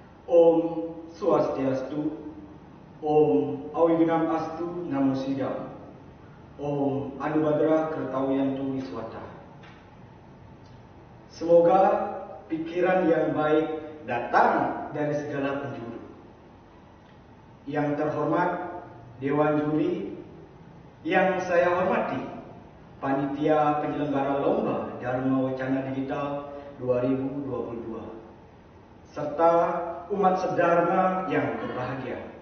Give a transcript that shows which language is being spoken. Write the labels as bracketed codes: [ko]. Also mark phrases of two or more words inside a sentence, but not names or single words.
[sa] ॐ स्वस्त्यस्तु, ॐ अविघ्नम् अस्तु नमो सिद्धम्, ॐ अनुभद्र कर्तवियन्तु विश्वत. [id] Semoga pikiran yang baik datang dari segala penjuru. Yang terhormat Dewan Juri, yang saya hormati Panitia Penyelenggara Lomba Dharma Wacana Digital 2022, serta umat sedharma yang berbahagia.